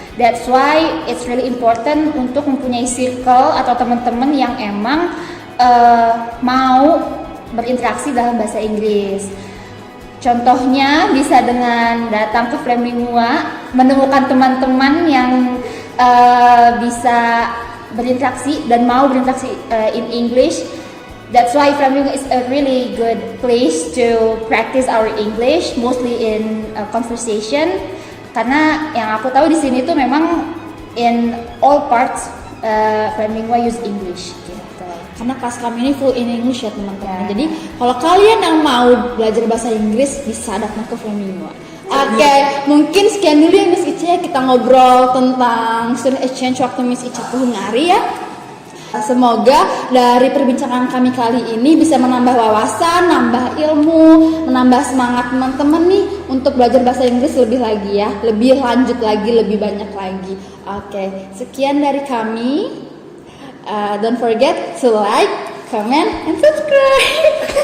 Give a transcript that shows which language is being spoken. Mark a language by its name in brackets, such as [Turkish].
[English] That's why it's really important [Indonesian] untuk mempunyai circle atau teman-teman yang emang mau berinteraksi dalam bahasa Inggris. Contohnya bisa dengan datang ke Flamingua, menemukan teman-teman yang bisa berinteraksi dan mau berinteraksi [English] in English. That's why Flamingua is a really good place to practice our English, mostly in conversation. [Indonesian] Karena yang aku tahu di sini tuh memang [English] in all parts Flamingua use English. [Indonesian] Gitu. Karena kelas kami ini [English] full in English [Indonesian] ya teman-teman. Jadi kalau kalian yang mau belajar bahasa Inggris bisa datang ke Flamingua. Oke, mungkin sekian dulu ya Miss Ica, kita ngobrol tentang student exchange waktu Miss Ica ke Hungari ya. Semoga dari perbincangan kami kali ini bisa menambah wawasan, nambah ilmu, menambah semangat teman-teman nih untuk belajar bahasa Inggris lebih lagi ya, lebih lanjut lagi, lebih banyak lagi. Oke, sekian dari kami. [English] Don't forget to like, comment, and subscribe.